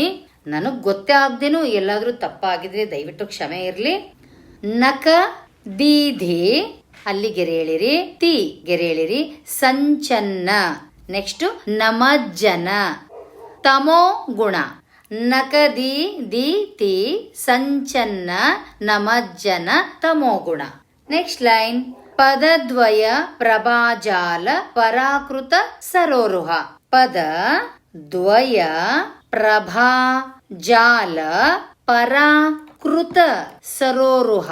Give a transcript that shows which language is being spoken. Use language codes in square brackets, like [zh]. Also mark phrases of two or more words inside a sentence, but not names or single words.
[kn] ನನಗ್ ಗೊತ್ತೇ ಆಗ್ದೇನು ಎಲ್ಲಾದ್ರೂ ತಪ್ಪಾಗಿದ್ರೆ ದಯವಿಟ್ಟು ಕ್ಷಮೆ ಇರ್ಲಿ. [sa] ನಖ ದೀಧಿ [kn] ಅಲ್ಲಿ ಗೆರೆ ಎಳಿರಿ, ತಿ ಗೆರೆ ಎಳಿರಿ, ಸಂಚನ್ನ. [sa] ನೆಕ್ಸ್ಟ್ ನಮಜ್ಜನ ತಮೋ ಗುಣ. ನಖ ದಿ ತಿ ಸಂಚನ್ನ ನಮಜ್ಜನ ತಮೋಗುಣ. [en] next line, [sa] ಪದದ್ವಯ ಪ್ರಭಾಜಾಲ ಪರಾಕೃತ ಸರೋರುಹ. ಪದ ದ್ವಯ ಪ್ರಭಾ ಜಾಲ ಪರಾಕೃತ ಸರೋರುಹ.